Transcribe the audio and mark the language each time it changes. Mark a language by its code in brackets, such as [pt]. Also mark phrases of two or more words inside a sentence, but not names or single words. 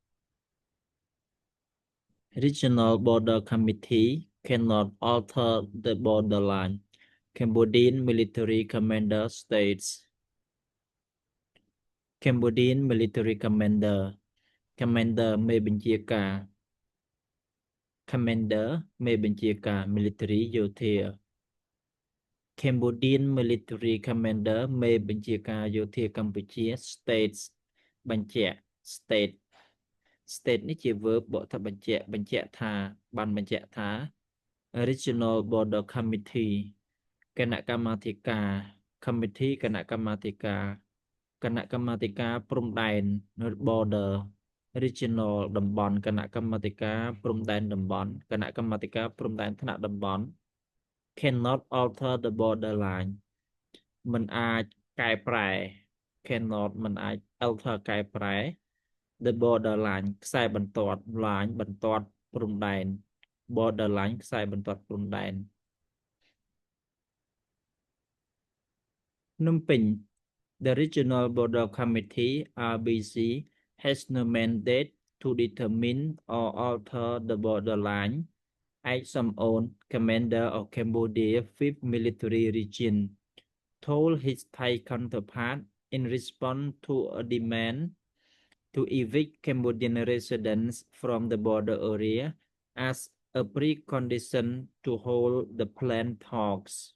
[en] Regional Border Committee cannot alter the borderline. Cambodian military commander states. Cambodian military commander Commander មេបញ្ជាការ Commander មេបញ្ជាការ military យោធា Cambodian military commander [km] មេបញ្ជាការយោធាកម្ពុជា [en] states បញ្ជាក់ state state [km] នេះជា [en] verb [km] បកថាបញ្ជាក់ថាបានបញ្ជាក់ថា [en] Regional Border Committee [km] គណៈកម្មាធិការ Committee គណៈកម្មាធិការគណៈកម្មាធិការព្រំ ដែន [en] Border Regional [km] តំបន់គណៈកម្មាធិការព្រំដែនតំបន់គណៈកម្មា ធិការព្រំដែនថ្នាក់តំបន់ [en] cannot alter the borderline [km] មិនអាចកែប្រែ cannot មិនអាច alter កែប្រែ [en] the borderline [km] ខ្សែបន្ទាត់ line បន្ទាត់ព្រំដែន borderline ខ្សែបន្ទាត់ព្រំដែន [en] ភ្នំពេញ The Regional Border Committee RBC has no mandate to determine or alter the borderline. Aik Som-on, commander of Cambodia 5th Military Region, told his Thai counterpart in response to a demand to evict Cambodian residents from the border area as a precondition to hold the planned talks.